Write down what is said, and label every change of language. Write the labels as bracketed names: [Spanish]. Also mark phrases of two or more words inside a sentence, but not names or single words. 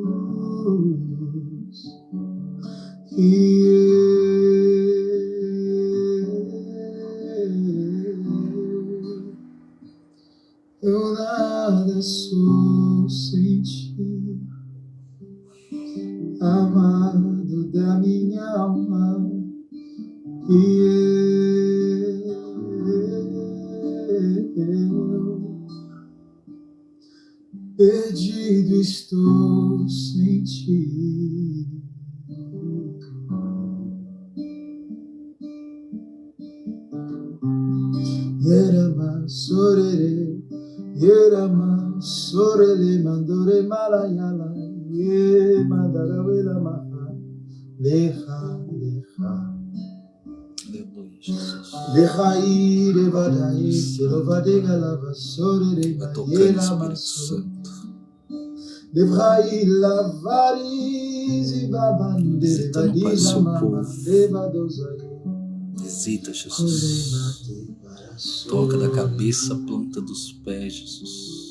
[Portuguese] Eu nada sou sem ti, amado da minha alma. Eu perdido estou sem ti. Yerama sorere, yerama sorele mandore malayala, ye mandara vela maha, leha leha. Aleluia, Jesus. Leha ire vadai, serovadega lava sorere Vai tocando, mayela Espírito Santo. Levrai lavarizi babande Visitando, Pai, seu vadila mama povo. levadozai. Visita, Jesus. Toca da cabeça à planta dos pés, Jesus.